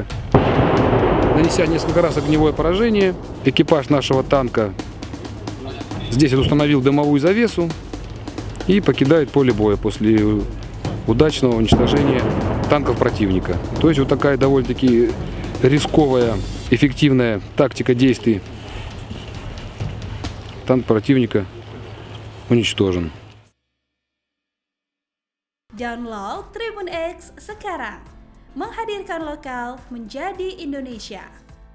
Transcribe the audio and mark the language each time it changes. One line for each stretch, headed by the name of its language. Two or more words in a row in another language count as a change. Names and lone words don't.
Russian: Нанеся несколько раз огневое поражение, экипаж нашего танка здесь установил дымовую завесу и покидает поле боя после удачного уничтожения танков противника. То есть вот такая довольно-таки рисковая, эффективная тактика действий. Танк противника уничтожен.
Indonesian: Download Tribun X sekarang, menghadirkan lokal menjadi Indonesia.